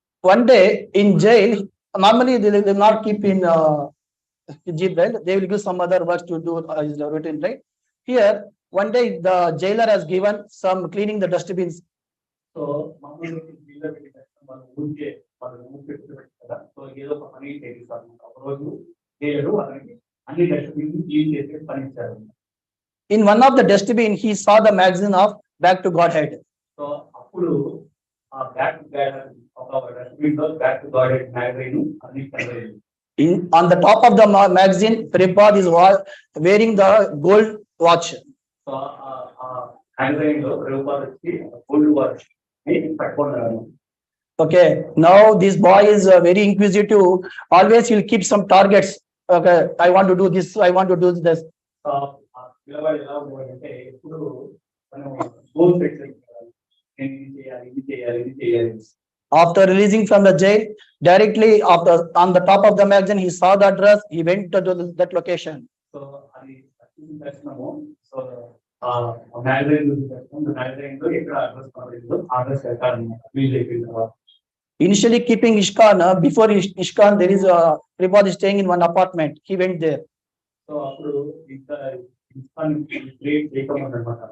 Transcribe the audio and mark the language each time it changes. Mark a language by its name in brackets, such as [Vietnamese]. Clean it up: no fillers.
[English] one day in jail, normally they will not keep in jail, right? They will give some other works to do his routine, right? Here one day the jailer has given some cleaning the dustbins. [Telugu] So మామూలుగా జైల్లో పెట్టిన వాళ్ళు ఊరికే వాళ్ళు పెట్టుకుంటారు కదా, so ఏదో ఒక పని చేయిస్తారు. ఒక రోజు జైలరు అతనికి అన్ని డస్ట్బిన్ క్లీన్ చేసి పని ఇచ్చారు. [English] In one of the dustbin, he saw the magazine of Back to Godhead. [Telugu] So అప్పుడు ఆ బ్యాక్ టు గాడ్ ఒక డస్ట్బిన్ లో బ్యాక్ టు గాడ్ మ్యాగజైన్ అన్ని కనబడింది. [English] On the top of the magazine, Prabhupada is wearing the gold watch. [Telugu] So magazine లో ప్రభుపాద వచ్చి gold watch ని పట్టుకున్నారు. [English] Okay, now this boy is very inquisitive. Always he'll keep some targets. Okay, I want to do this, I want to do this. [Telugu] So పిల్లవాడు ఎలా ఉండేవాడంటే ఎప్పుడు మనం goal set చేయాలి, నేను ఇది చేయాలి, ఇది చేయాలి, ఇది చేయాలి. [English] After releasing from the jail, directly on the top of the magazine, he saw the address. He went to that location. [Telugu] So అది దర్శనము. సో మ్యాగజైన్ మ్యాగజైన్ లో ఎక్కడ అడ్రస్ కనబడిందో అడ్రస్ వెళ్తాడన్నమాట. రిలీజ్ అయిపోయిన తర్వాత [English] initially keeping ISKCON, before ISKCON, there is a Prabhupada staying in one apartment. He went there. [Telugu] So అప్పుడు ఇంకా ISKCON create చేయకమన్నమాట.